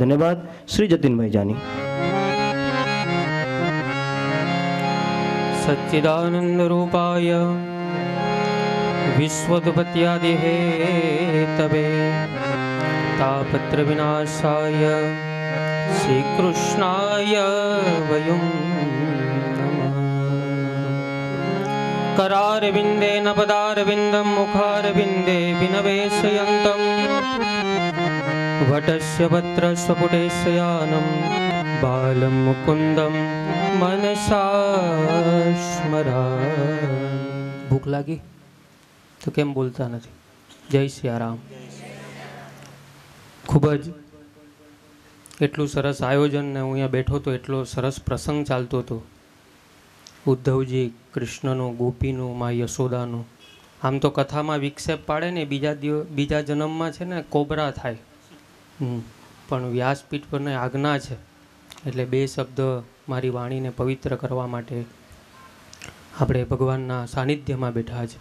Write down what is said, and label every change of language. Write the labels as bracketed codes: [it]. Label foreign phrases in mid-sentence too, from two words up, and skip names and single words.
[gu] ધન્યવાદ. શ્રી જતીનભાઈ જાની. [sa] સચ્ચિદાનંદ રૂપાય વિશ્વોત્પત્યાદિ હેતવે તાપત્ર વિનાશાય શ્રી કૃષ્ણાય વયમ करारविंदेन पदारविंदं मुखारविंदे विनवेशयन्तं वटस्य वत्रस्य पुटेशयानं बालं मुकुन्दं मनसा स्मरा. [gu] ભૂખ લાગી તો કેમ બોલતા નથી? જય સિયારામ. ખૂબ જ એટલું સરસ આયોજન ને હું અહીંયા બેઠો તો એટલો સરસ પ્રસંગ ચાલતો હતો. ઉદ્ધવજી કૃષ્ણનું, ગોપીનું, મા યશોદાનું. આમ તો કથામાં વિક્ષેપ પાડે ને બીજા જન્મમાં છે ને કોબરા થાય, પણ વ્યાસપીઠ પરને આજ્ઞા છે એટલે બે શબ્દ મારી વાણીને પવિત્ર કરવા માટે આપણે ભગવાનના સાનિધ્યમાં બેઠા છે.